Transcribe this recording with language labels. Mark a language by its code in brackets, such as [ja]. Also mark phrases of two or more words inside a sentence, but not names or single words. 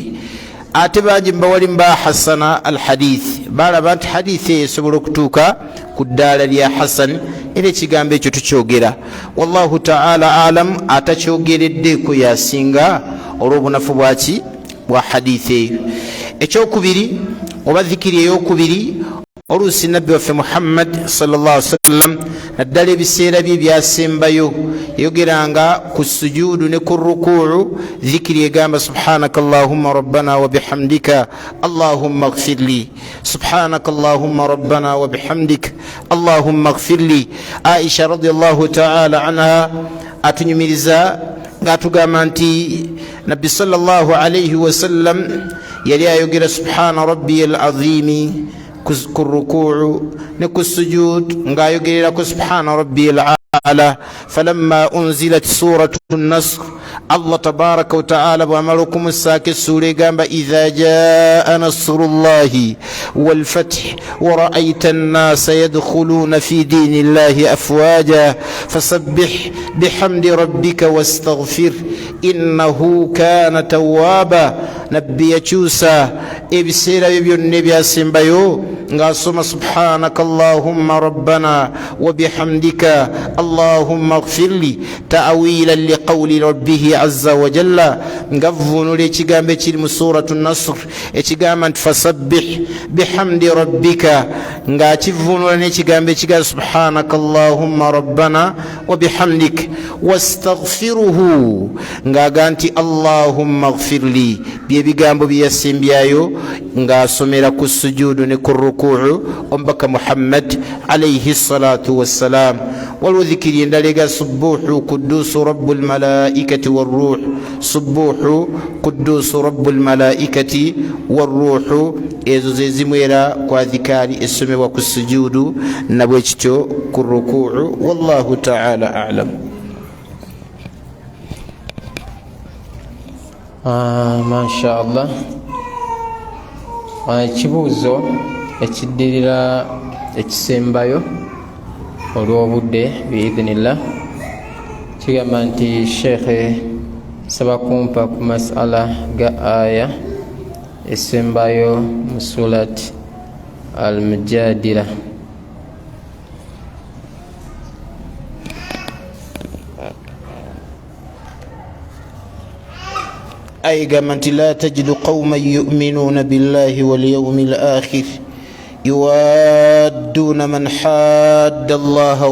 [lg] Ate bangi mbawalimu [ar] حسّن الحديث, [lg] balaba nti hadithi eyo esobola okutuuka ku ddaala lya hasan, era ekigambo ekyo tukyogera. [ar] والله تعالى أعلم, [lg] atakyogereddeko yasinga olw'obunafu bwaki bwa hadithi eyo. Ekyokubiri oba dhikiri eyokubiri, oluusi nabbi waffe Muhammad [ar] صلى الله عليه وسلم [lg] naddala ebiseera bye byasembayo yayogeranga ku sujudu ne ku rukuu dhikiri egamba [ar] سبحانك اللهم ربنا وبحمدك اللهم اغفر لي, سبحانك اللهم ربنا وبحمدك اللهم اغفر لي. [lg] Aisha [ar] رضي الله تعالى عنها [lg] atunyumiriza ngatugamba nti nabbi [ar] صلى الله عليه وسلم [lg] yali ayogera [ar] سبحان ربي العظيم [lg] ku rukuu ne ku sujud nga ayogerera ku [ar] سبحان ربي الأعلى. فلما أنزلت سورة النصر الله تبارك وتعالى [lg] bwamala okumusaaka essuula egamba [ar] إذا جاء نصر الله والفتح ورأيت الناس يدخلون في دين الله أفواجا فسبح بحمد ربك واستغفر إنه كان توابا. [lg] Nabbi yakyusa ebiseera bye byonna ebyasembayo ng'asoma [ar] سبحانك اللهم ربنا و بحمدك اللهم اغفر لي تأويلا لقول ربه عز وجل, [lg] ngavvunula ekigambo ekiri mu [ar] سورة نصر [lg] ekigamba nti [ar] فسبح بحمد ربك, [lg] ng'akivvunula n'ekigambo ekigaa [ar] سبحانك اللهم ربنا وبحمدك واستغفره, [lg] ng'aga nti [ar] اللهم اغفر لي. [lg] Byebigambo byeyasimbyayo ng'asomera ku sujudu ne ku rukuu omubaka Muhammad [ar] عليه الصلاة والسلام. [lg] Waliwo dhikiri endala ega [ar] سبوح قدوس رب الملائكة والروح, سبوح قدوس رب الملائكة والروح, [lg] ezo ze zimwera kwa dhikari esomebwa ku sujudu nabwe kityo ku rukuu. [ar] والله تعالى أعلم. ما شاء الله. [lg] Ekibuuzo ekiddirira ekisembayo olw'obudde biidhinillah kigamba nti Sheikhe saba kumpa ku masala ga aya esembayo mu surati al-Mujadila. [ar] أي قامت لا تجد قوما يؤمنون بالله واليوم الآخر يوادون من حاد الله